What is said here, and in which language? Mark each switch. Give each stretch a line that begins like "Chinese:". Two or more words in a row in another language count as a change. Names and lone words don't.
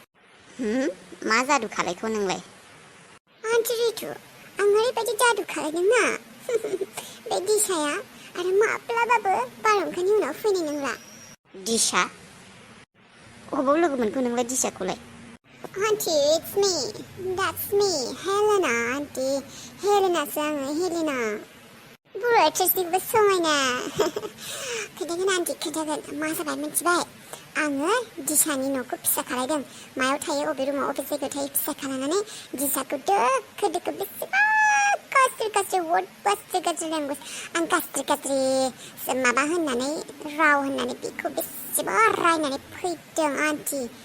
Bodo: मा जादु खालायखौ नोंलाय आन्टी रितु आं ओरैबायदि जादु खालायदों ना बे दिशाया आरो माब्लाबाबो बारहुंखानि उनाव फैनाय नंला दिशा अबाव लोगो मोनखो नोंलाय दिशाखौलाय आन्टी
English: It's me that's me
Bodo: हेलेना आन्टी हेलेनासो आङो हेलेना बर' एक्ट्रेसनिबो समायना खोन्थागोन आन्टी खोन्थागोन मा जाबाय मिथिबाय आङो दिशानि न'खौ फिसा खालायदों मायाव थायो अबे रुमाव अबे जायगायाव थायो फिसा खालायनानै दिशाखौ दोखो बेसेबा गाज्रि वर्ड गाज्रि लेंगुवेज आं गाज्रि माबा होननानै राव होननानै बेखौ बेसेबा रायनानै फैदों आन्टी